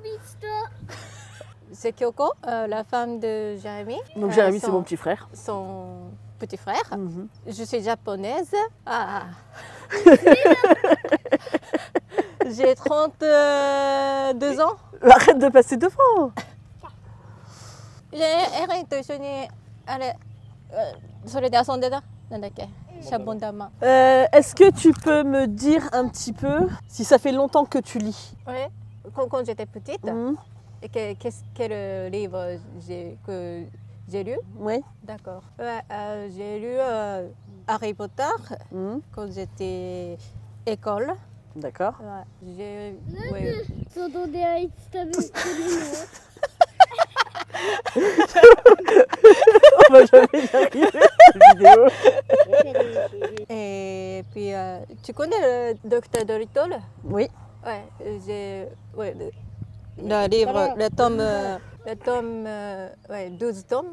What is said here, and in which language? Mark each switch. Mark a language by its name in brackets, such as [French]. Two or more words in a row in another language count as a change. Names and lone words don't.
[French] C'est Kyoko, la femme de Jérémy. Donc Jérémy, c'est mon petit frère. Son petit frère. Je suis japonaise. J'ai 32ans. Arrête de passer devant. [Japanese] エレンと一緒にあれそれで遊んでたなんだっけシャボン玉。 [French] Est-ce que tu peux me dire un petit peu si ça fait longtemps que tu lis? Ouais. Quand j'étais petite, Mhm. et quel livre que j'ai lu? Oui. D'accord. Ouais, j'ai lu Harry Potter Mhm. quand j'étais école. D'accord. Ouais, ouais. [Japanese] 外であいつ食べてる [French] On va jamais y arriver cette vidéo. Et puis, tu connais le Docteur Dolittle? Oui. Ouais, ouais, le livre, le tome, ouais, 12 tomes.